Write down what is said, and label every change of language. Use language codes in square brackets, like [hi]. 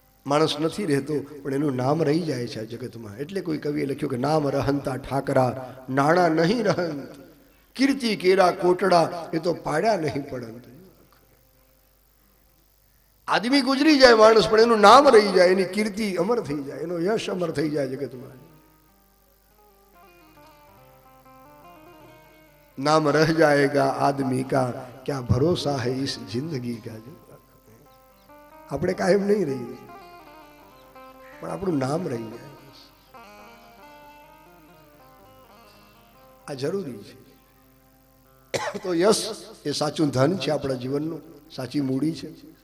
[gu] માણસ નથી રહેતો પણ એનું નામ રહી જાય છે આ જગતમાં. એટલે કોઈ કવિએ લખ્યું કે નામ રહંતા ઠાકરા, નાણા નહીં રહંત, કીર્તિ કેરા કોટડા, એ તો પાડ્યા નહીં પડંત. આદમી ગુજરી જાય માણસ, પણ એનું નામ રહી જાય, એની કીર્તિ અમર થઈ જાય, એનો યશ અમર થઈ જાય જગતમાં. [hi] नाम रह जाएगा आदमी का, क्या भरोसा है इस जिंदगी का. [gu] આપણે કાયમ નહીં રહીએ, પણ આપણું નામ રહી જાય, આ જરૂરી છે. તો યશ એ સાચું ધન છે આપણા જીવનનું, સાચી મૂડી છે.